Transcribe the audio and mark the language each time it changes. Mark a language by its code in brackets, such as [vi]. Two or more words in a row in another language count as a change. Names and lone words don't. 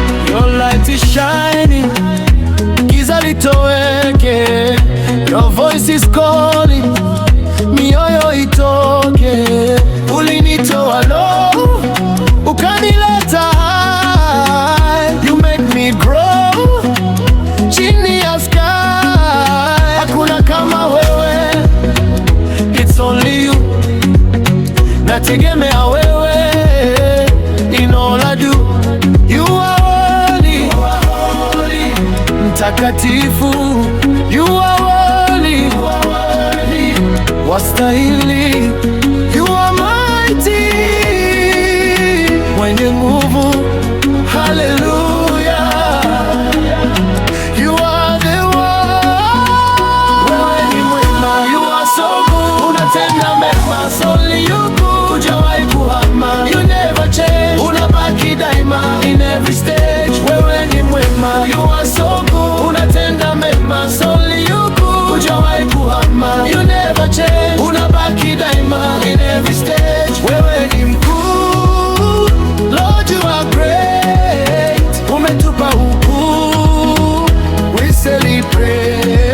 [en] Your light is shining, [sw] giza litoweke. [en] Your voice is calling, [sw] mioyo itoke. Ulinitoa low, ukanileta high. [en] You make me grow, [sw] chini ya sky. Hakuna kama wewe, [en] it's only you. [sw] Nategemea wewe, [en] in all I do. You are worthy, mtakatifu. You are worthy, wastahili. You are mighty, [sw] mwenye nguvu. [en] Hallelujah. You are the one. [sw] Wewe ni mwema, [en] you are so good. [sw] Unatenda mema, [en] only you good. [sw] Hujawahi kuhama, [en] you never change. [sw] Unabaki daima [en] in every stage. [sw] Wewe ni mwema, [en] you are so good. [sw] Unatenda mema, [en] only you good. [sw] Hujawahi kuhama, [en] you never change. [sw] Unabaki daima [en] in every stage. [sw] Wewe ni mkuu, [en] Lord, you are great. [sw] Umetupa ukuu, [en] we celebrate.